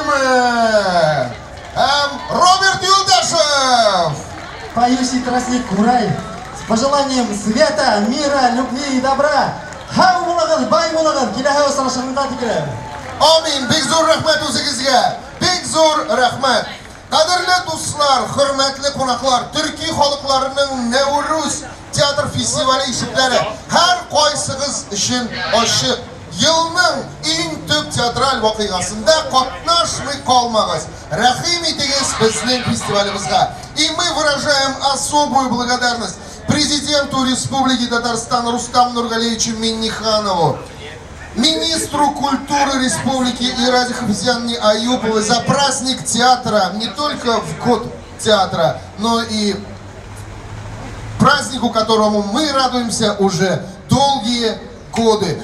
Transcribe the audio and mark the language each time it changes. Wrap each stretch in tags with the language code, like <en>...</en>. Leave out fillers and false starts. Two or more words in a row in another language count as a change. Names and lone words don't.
<ru>Роберт Юлдашев. Поющий тростник Курай. С пожеланием света, мира, любви и добра.</ru> <ba>Хау булагыз, бай булагыз, киләһә сарашыңга тикерә.</ba> <tt>Амин. Бик зур рәхмәт үзегезгә. Бик зур рәхмәт. Кадерле дуслар, хөрмәтле кунаклар, Төрки халыкларының Нәүрүз театр фестивале ишекләре һәр кайсыгыз өчен ачык. Елның иң төп театраль вакыйгасында катнашмый калмагыз. Рәхим итегез безнең фестивалебезгә.</tt> <ru>И мы выражаем особую благодарность президенту Республики Татарстан Рустаму Нургалиевичу Минниханову, министру культуры Республики Ираде Хафизьяновне Аюповой за праздник театра, не только в год театра, но и празднику, которому мы радуемся уже долгие годы.</ru>